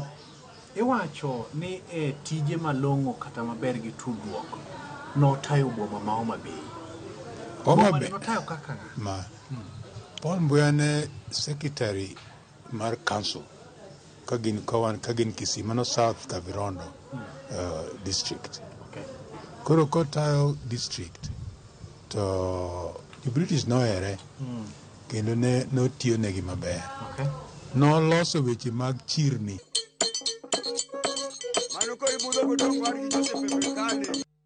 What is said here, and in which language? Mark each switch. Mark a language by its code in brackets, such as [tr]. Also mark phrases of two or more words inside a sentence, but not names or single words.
[luo] Iwacho ni tije malong'o kata maber gi tudruok notayo boma ma Homa Bay. Homa Bay notayo kaka ma Paul Mboya ne secretary mar council kagin Kisii mano South Kavirondo district. Koro kotayo district [en] to the British [luo] nohere kendo ne notiyo negi maber. Noloso weche mag chirni.